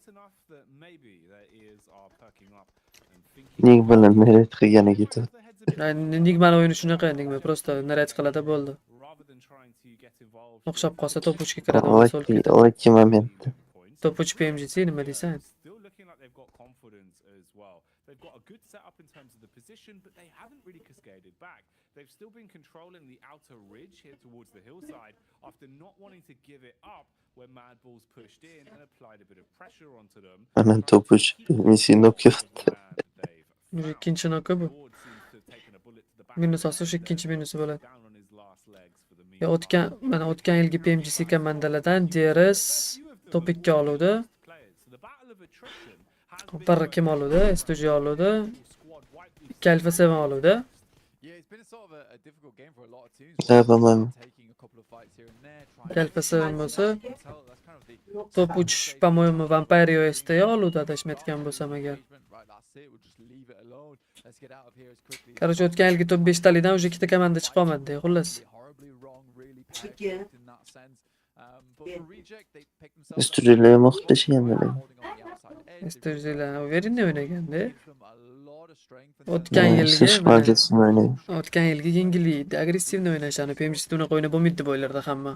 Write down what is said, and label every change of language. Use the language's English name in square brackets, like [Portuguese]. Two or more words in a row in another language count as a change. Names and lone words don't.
[Uzbek] Nigmalar narrate qilgani ketadi. Nigmani o'yini shunaqa, Nigma просто narrate qiladi bo'ldi. O'xshab qolsa top 3 ga kiradi, Okey moment. Top 3 Pmgc nima deysan? [English] They've got a good setup in terms of the position, but they haven't really cascaded back. They've still been controlling the outer ridge here towards the hillside after not wanting to give it up when Mad Balls pushed in and applied a bit of pressure onto them. [Uzbek] Ana top 3 Pmgc nokyapti. Ikkinchi noka bu. Minus olsa shu ikkinchi minusi bo'ladi. O'tgan yilgi PMGC komandalardan DRS top 2 oluvdi. Barra kim oluvdi? Studio oluvdi. Alpha 7 oluvdi. Alpha 7 bo'lsa top 3 по-моему Vampire OS'da oluvdi, adashmayotgan bo'lsam agar. Короче, o'tgan yilgi top 5 talikdan уже ikkita komanda chiqa olmadi, xullas. Studiyalar muhtasham. Studiyalar o'yinni o'ynaganda. O'tgan yilgi yengillikda agressivni o'ynashani, PMG'da unaqa o'ynab bo'lmaydi deb o'ylardi hamma.